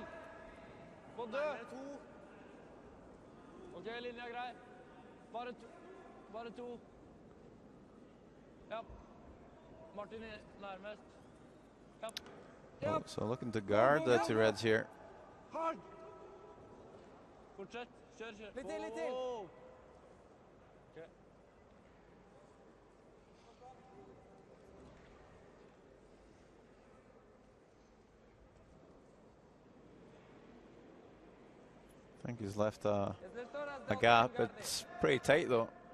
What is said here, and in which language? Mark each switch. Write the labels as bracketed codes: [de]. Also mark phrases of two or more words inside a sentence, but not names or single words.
[no] På død! Nærmere 2. Ok, linja er grei. Bare 2. Ja. Martin er nærmest. Ja. Ja. [en] So looking to guard the 2 reds here. [no] Hard! Fortsett. Kjør. Litt til. [en] Wow. Ok. I think he's left a gap. It's pretty tight though.